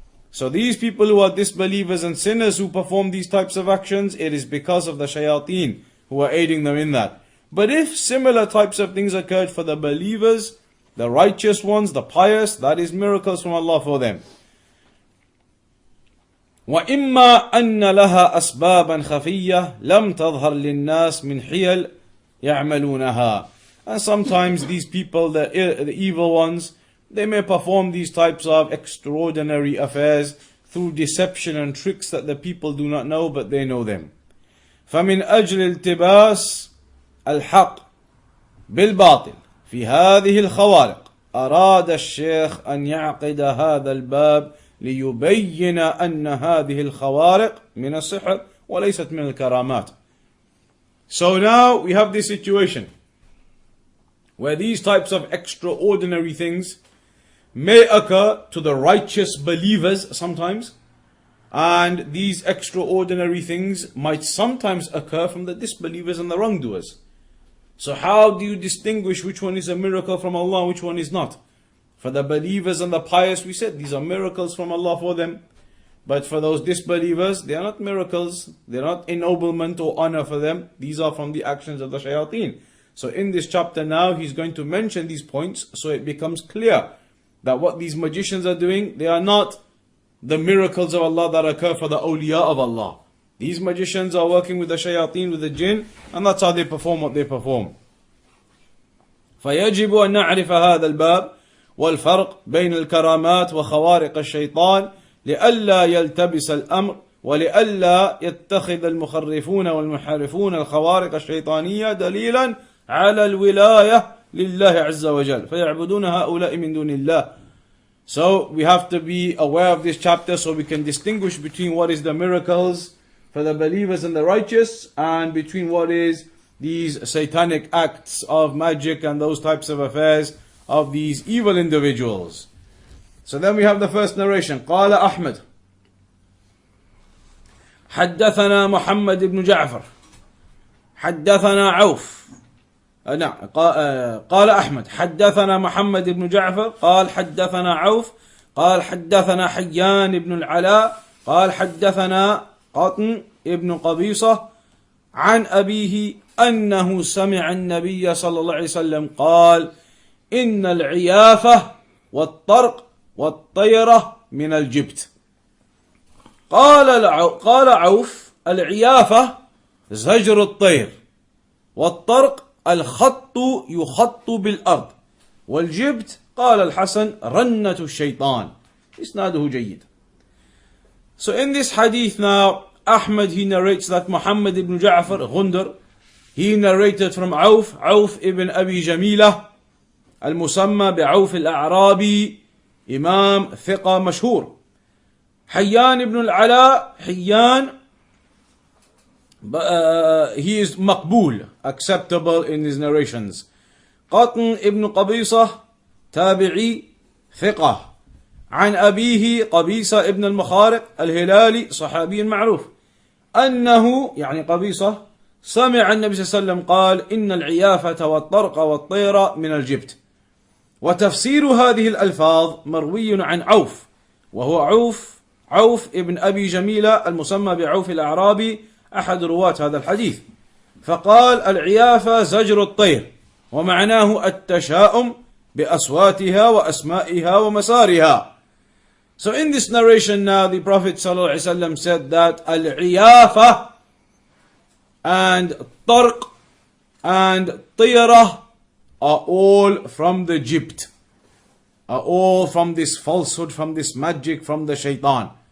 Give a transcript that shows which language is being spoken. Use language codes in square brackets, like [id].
[en] So these people who are disbelievers and sinners who perform these types of actions, it is because of the shayateen who are aiding them in that. But if similar types of things occurred for the believers, the righteous ones, the pious, that is miracles from Allah for them. [ar] وإما أن لها أسبابا خفية لم تظهر للناس من حيل يعملونها. [en] And sometimes these people, the evil ones, they may perform these types of extraordinary affairs through deception and tricks that the people do not know, but they know them. [ar] فمن أجل التباس الحق بالباطل في هذه الخوارق أراد الشيخ أن يعقد هذا الباب ليبين أن هذه الخوارق من السحر وليست من الكرامات. [en] So now we have this situation where these types of extraordinary things may occur to the righteous believers sometimes, and these extraordinary things might sometimes occur from the disbelievers and the wrongdoers. So how do you distinguish which one is a miracle from Allah, which one is not? For the believers and the pious, we said these are miracles from Allah for them. But for those disbelievers, they are not miracles. They are not ennoblement or honor for them. These are from the actions of the shayateen. So in this chapter now, he's going to mention these points so it becomes clear that what these magicians are doing, they are not the miracles of Allah that occur for the awliya of Allah. These magicians are working with the shayateen, with the jinn, and that's how they perform what they perform. [ar] فيجب أن نعرف هذا الباب والفرق بين الكرامات وخوارق الشيطان لئلا يلتبس الأمر ولئلا يتخذ المخرفون والمحرفون الخوارق الشيطانية دليلا على الولاية لله عز وجل فيعبدون هؤلاء من دون الله. [en] So we have to be aware of this chapter so we can distinguish between what is the miracles for the believers and the righteous and between what is these satanic acts of magic and those types of affairs of these evil individuals. So then we have the first narration. [ar] قال أحمد حدثنا محمد بن جعفر حدثنا عوف قال أحمد حدثنا محمد بن جعفر قال حدثنا عوف قال حدثنا حيان بن العلاء قال حدثنا قطن ابن قبيصة عن أبيه أنه سمع النبي صلى الله عليه وسلم قال إن العيافة والطرق والطيرة من الجبت. قال عوف العيافة زجر الطير والطرق الخط يخط بالأرض والجبت قال الحسن رنة الشيطان. إسناده جيد. [en] So in this hadith now, Ahmad he narrates that Muhammad ibn Ja'far Ghundar, He narrated from Auf ibn Abi Jamila, [ar] المسمى بعوف الأعرابي, [en] Imam [ar] ثقة مشهور. [en] Hayyan ibn al-Ala, Hayyan, he is maqbool, acceptable in his narrations. Qatn ibn Qabisa, tabi'i, ثقة. [ar] عن أبيه قبيصة ابن المخارق الهلالي صحابي معروف أنه يعني قبيصة سمع النبي صلى الله عليه وسلم قال إن العيافة والطرق والطير من الجبت. وتفسير هذه الألفاظ مروي عن عوف، وهو عوف ابن أبي جميلة المسمى بعوف الأعرابي، أحد رواة هذا الحديث. فقال العيافة زجر الطير، ومعناه التشاؤم بأصواتها وأسمائها ومسارها. [en] So in this narration now, the Prophet ﷺ said that al-iyafa and tarq and tiyarah are all from the jibt, are all from this falsehood, from this magic, from the shaitan.